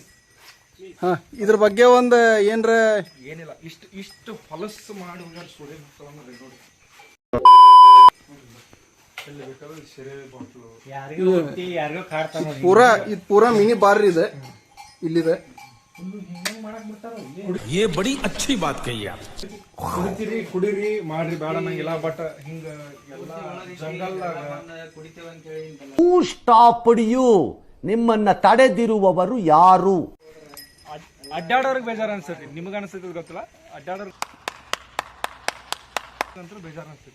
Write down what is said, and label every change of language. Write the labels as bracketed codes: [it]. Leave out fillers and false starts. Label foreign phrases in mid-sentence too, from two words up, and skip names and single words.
[kn] ಹಾ, ಇದ್ರ ಬಗ್ಗೆ ಒಂದ್ ಏನ್ರ ಏನಿಲ್ಲ, ಇಷ್ಟು ಹೊಲಸು ಮಾಡಿ ಹೋಗ್ಯಾರ ಸೂರ್ಯ ಮಕ್ಕಳನ್ನ ನೋಡಿ. ಎಲ್ಲಿ ಬೇಕಾದ್ರೆ ಸೆರೆ ಬಾಟ್ಲು ಯಾರಿಗೂ ಕಾಡ್ತಾನ. ಪೂರಾ [en] mini bar [kn] ಇದೆ ಇಲ್ಲಿದೆ. [hi] ये बड़ी अच्छी बात कही आप. [kn] ಕುಡಿರಿ ಮಾಡ್ರಿ ಬೇಡ ನಂಗಿಲ್ಲ. ಬಟ್ ಹಿಂಗ ಎಲ್ಲ ಜಂಗಲ್ [en] stopped you, [kn] ನಿಮ್ಮನ್ನ ತಡೆದಿರುವವರು ಯಾರು? ಅಡ್ಡಾಡೋರ್ಗೆ ಬೇಜಾರ ಅನ್ಸತಿ. ನಿಮಗ ಅನ್ಸತಿ ಗೊತ್ತಿಲ್ಲ, ಅಡ್ಡಾಡೋರ್ ಬೇಜಾರ ಅನ್ಸತಿ.